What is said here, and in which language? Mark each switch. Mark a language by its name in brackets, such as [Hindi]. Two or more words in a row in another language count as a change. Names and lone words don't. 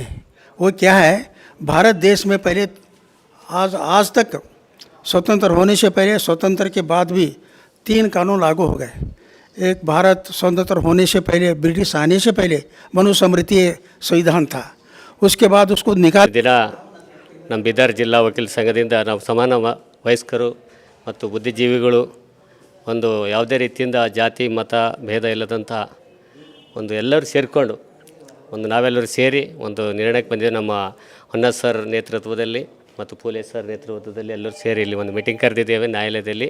[Hindi] वो क्या है, भारत देश में पहले आज तक स्वतंत्र होने से पहले, स्वतंत्र के बाद भी 3 कानून लागू हो गए। एक भारत स्वतंत्र होने से पहले, ब्रिटिश आने से पहले मनुस्मृति संविधान था। उसके बाद उसको निकाल [Kannada] ದಿನ ನಮ್ಮ ಬೀದರ್ ಜಿಲ್ಲಾ ವಕೀಲ ಸಂಘದಿಂದ ನಾವು ಸಮಾನ ವಯಸ್ಕರು ಮತ್ತು ಬುದ್ಧಿಜೀವಿಗಳು ಒಂದು ಯಾವುದೇ ರೀತಿಯಿಂದ ಜಾತಿ ಮತ ಭೇದ ಇಲ್ಲದಂಥ ಒಂದು ಎಲ್ಲರೂ ಸೇರಿಕೊಂಡು ನಾವೆಲ್ಲರೂ ಸೇರಿ ಒಂದು ನಿರ್ಣಯಕ್ಕೆ ಬಂದಿದ್ದೇವೆ। ನಮ್ಮ ಹೊನ್ನ ಸರ್ ನೇತೃತ್ವದಲ್ಲಿ ಮತ್ತು ಪೂಲೆ ಸರ್ ನೇತೃತ್ವದಲ್ಲಿ ಎಲ್ಲರೂ ಸೇರಿ ಇಲ್ಲಿ ಒಂದು ಮೀಟಿಂಗ್ ಕರೆದಿದ್ದೇವೆ ನ್ಯಾಯಾಲಯದಲ್ಲಿ।